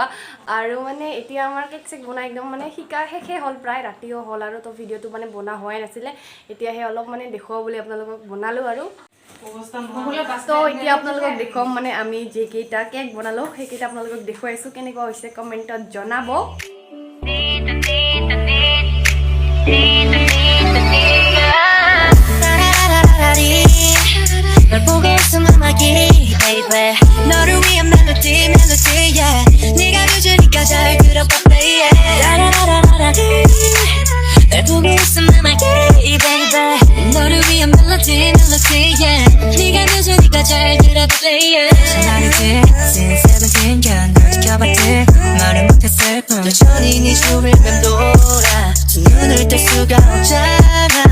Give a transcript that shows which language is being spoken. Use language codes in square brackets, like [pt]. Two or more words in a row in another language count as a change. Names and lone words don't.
[as] আৰু মানে এতিয়া আমাৰ কেক চেক বনাই একদম মানে শিকা শেষে হ'ল, প্ৰায় ৰাতিও হ'ল। আৰু তো ভিডিঅ'টো মানে বনা হোৱাই নাছিলে, এতিয়াহে অলপ মানে দেখুৱাওঁ বুলি আপোনালোকক বনালোঁ। আৰু তো এতিয়া আপোনালোকক দেখুৱাম, মানে আমি যেইকেইটা কেক বনালোঁ সেইকেইটা আপোনালোকক দেখুৱাইছোঁ। কেনেকুৱা হৈছে কমেণ্টত জনাব। [ko] 널 보고 있으면 막이 baby 너를 위한 멜로디 yeah 네가 뮤즈니까 잘 들어봐 baby 라라라라라리 널 보고 있으면 막이 baby 너를 위한 멜로디 yeah 네가 뮤즈니까 잘 들어봐 baby 나르지 since 17 년 널 지켜봤지 말을 못했을 뿐 여전히 네 주위를 맴돌아 두 눈을 뗄 수가 없잖아